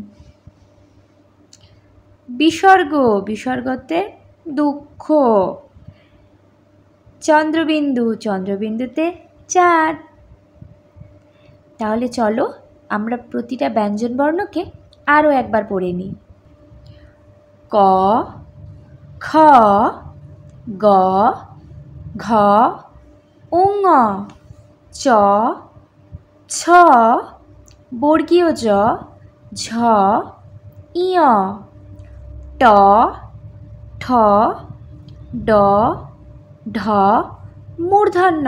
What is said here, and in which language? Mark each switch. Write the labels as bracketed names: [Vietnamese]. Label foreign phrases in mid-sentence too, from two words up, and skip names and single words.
[Bangla] বিসর্গ, বিসর্গতে দুঃখ। চন্দ্রবিন্দু, চন্দ্রবিন্দুতে চাঁদ। তাহলে চলো আমরা প্রতিটা ব্যঞ্জন বর্ণকে আরও একবার পড়ে নিই। ক, খ, গ, ঘ, উঙ, চ, ছ, বর্গীয় জ, ঝ, ইয়, ট, ঠ, ড, ঢ, মূর্ধন্য।